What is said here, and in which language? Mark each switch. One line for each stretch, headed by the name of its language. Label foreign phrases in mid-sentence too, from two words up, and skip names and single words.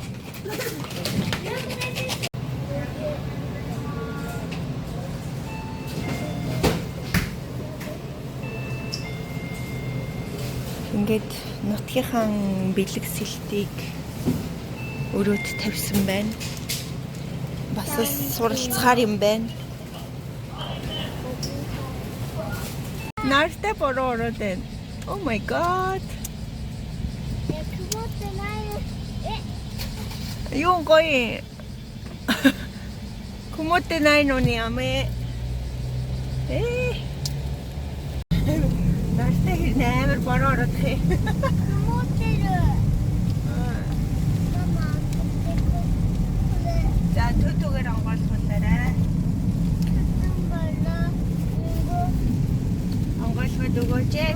Mongolian: Ингээд нутгийнхаа бэлэг сэлтийг өрөөд тавьсан байна. Бас суралцахаар юм байна. Нартай бороо ороод байна.
English: Oh my god.
Mongolian: Юу гоё.
Japanese: Kumote nai no ni ame.
Mongolian: Нартай нээр бороо ороод хэ. За төтөгээр онгойлгуулаарай. Онгойлгоод өгөөч.